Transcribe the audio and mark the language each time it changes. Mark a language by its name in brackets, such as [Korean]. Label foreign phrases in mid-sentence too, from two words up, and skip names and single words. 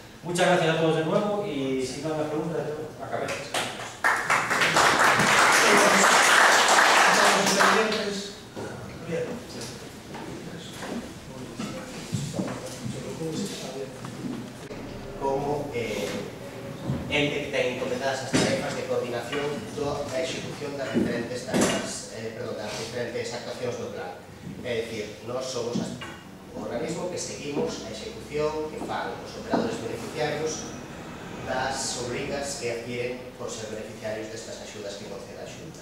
[Spanish] Muchas gracias a todos de nuevo y si no hay más preguntas, acabé. [Galician] Como ente que ten encomendadas as tarefas de coordinación da execución das diferentes tarefas, das diferentes actuacións do plan. É dicir, nós somos o organismo que seguimos a execución que fan os operadores beneficiarios das obrigas que adquiren por ser beneficiarios destas axudas que concede a Xunta.